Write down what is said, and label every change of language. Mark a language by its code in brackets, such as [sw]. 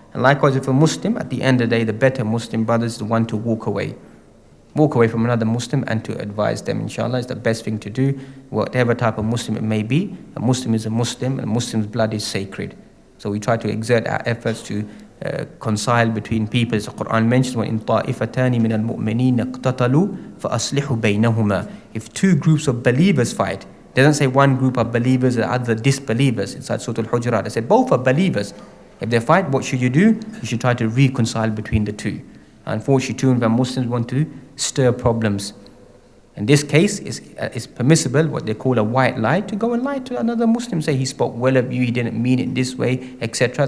[en] And likewise, if a Muslim, at the end of the day, the better Muslim brother is the one to walk away from another Muslim and to advise them. Inshallah, is the best thing to do. Whatever type of Muslim it may be, a Muslim is a Muslim, and a Muslim's blood is sacred. So we try to exert our efforts to reconcile between people. As the Quran mentions, [ar] وَإِن طَائِفَتَانِ مِنَ الْمُؤْمِنِينَ اقْتَتَلُوا فَأَصْلِحُوا بَيْنَهُمَا. [en] If two groups of believers fight, it doesn't say one group are believers and the other disbelievers. Inside Surah Al-Hujurat, it said both are believers. If they fight, what should you do? You should try to reconcile between the two. Unfortunately, too many Muslims want to stir problems. In this case, it's permissible, what they call a white lie, to go and lie to another Muslim, say he spoke well of you, he didn't mean it this way, etc.